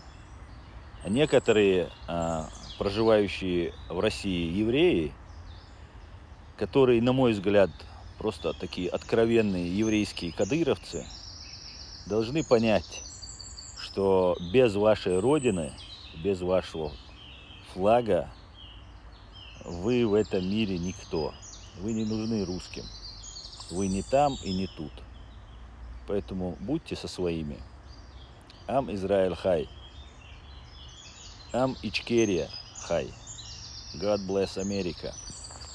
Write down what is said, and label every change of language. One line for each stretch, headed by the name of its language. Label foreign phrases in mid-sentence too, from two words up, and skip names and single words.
Russian: Некоторые проживающие в России евреи, которые, на мой взгляд, просто такие откровенные еврейские кадыровцы, должны понять, что без вашей родины, без вашего флага вы в этом мире никто. Вы не нужны русским. Вы не там и не тут. Поэтому будьте со своими.
Hebrew: עם ישראל חי. עם Ичкерия חי.
English: God bless America.